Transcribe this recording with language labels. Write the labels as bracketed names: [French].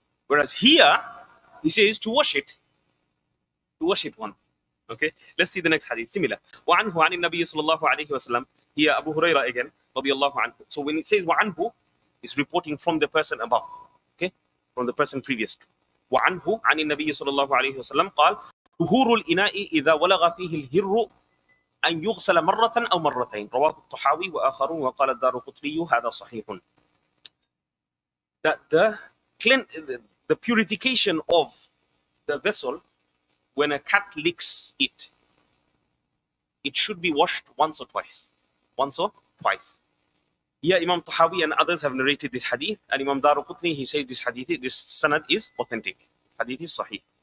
[English] Whereas here, he says to wash it once. Okay, let's see the next hadith. Similar. [Arabic] وَعَنْهُ عَنِ النَّبِيِّ صلى الله عليه وسلم. [English] Here, Abu Hurairah again, [Arabic] رضي الله عنه. [English] So when it says [Arabic] وَعَنْهُ, [English] it's reporting from the person above. Okay, from the person previous to. [Arabic] وَعَنْهُ عَنِ النَّبِيِّ صلى الله عليه وسلم قال طهور الإناء إذا ولغ فيه الهر أن يغسل مرة أو مرتين. رواه الطحاوي وآخرون وقال الدارقطني هذا صحيح. [English] That the purification of the vessel, when a cat licks it, it should be washed once or twice. Once or twice. Here Imam Tahawi and others have narrated this hadith, and Imam Daraqutni, he says this hadith, this sanad is authentic. Hadith is sahih.